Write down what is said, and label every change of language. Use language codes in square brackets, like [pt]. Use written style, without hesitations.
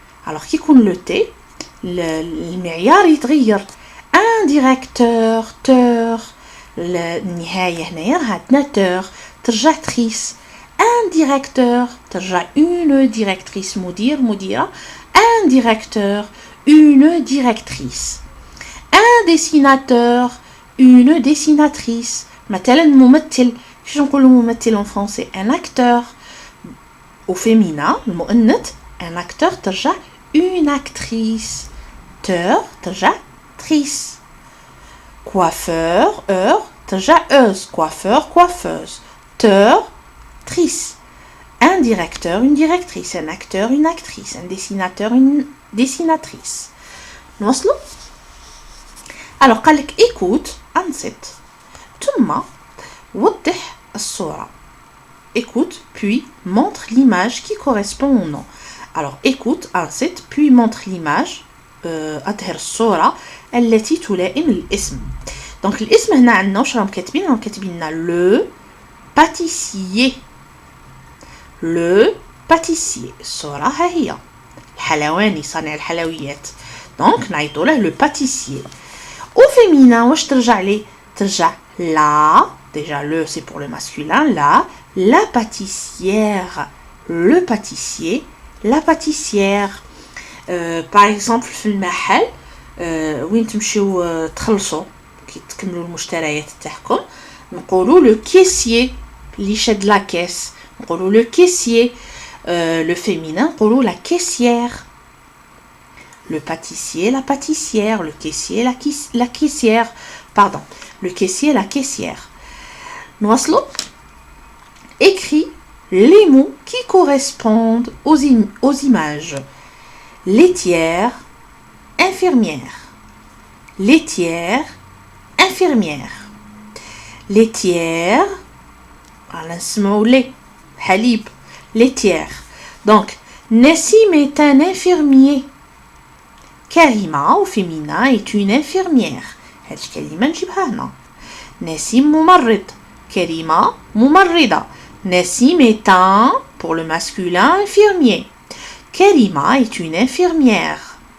[ar] Alors كي يكون le T المعيار يتغير. [fr] Un directeur, teur. [ar] النهاية هنايا عندنا teur ترجع تريس. [fr] Un directeur [ar] ترجع [fr] une directrice. [ar] مدير, مديرة. [fr] Un directeur, une directrice. Un dessinateur, une dessinatrice. [ar] مثلا ممثل. كيفاش نقولوا ممثل [fr] en français? Un acteur. Au féminin [ar] المؤنث [fr] un acteur [ar] ترجع [fr] une actrice. Teur [ar] ترجع [fr] trice. Coiffeur, ترجع euse. Coiffeur, coiffeuse. Teur, trice. Un directeur, une directrice. Un acteur, une actrice. Un dessinateur, une dessinatrice. [ar] نوصلوا. Alors قال لك [fr] écoute, [ar] انصت ثم وضح الصورة. [fr] Écoute puis montre l'image qui correspond au nom. Alors écoute, [ar] انصت [fr] puis montre l'image. [ar] أظهر الصورة التي تلائم الاسم. دونك الاسم هنا عندنا واش راهم كاتبين؟ راهم كاتبين لنا لو باتيسيي. لو باتيسيي. الصورة ها هي. الحلواني صانع الحلويات. دونك نعيطوا له لو باتيسيي. [fr] au féminin [ar] واش ترجع ليه؟ ترجع لا. [fr] déjà le c'est pour le masculin. la pâtissière. le pâtissier. la pâtissière. par exemple [ar] في المحل وين تمشيو تخلصوا كي تكملوا المشتريات تاعكم نقولوا لو كيسيي اللي شاد لا كيس. نقولوا [fr] le caissier. Le féminin نقولوا la caissière. Le pâtissier, la pâtissière. Le caissier, la caissière. Pardon. Le caissier, la caissière. [ar] نواصلوا. [fr] Écris les mots qui correspondent aux images. Laitière, infirmière. Laitière, infirmière. [ar] Laitière, على نسمعوا لي حليب. [fr] Laitière. Donc, Nassim est un infirmier. Karima au féminin est une infirmière. [ar] هاد الكلمة نجيبها هنا. Nassim ممرض. Karima ممرضة. [fr] Nassim est un, pour le masculin, infirmier. Karima est une infirmière.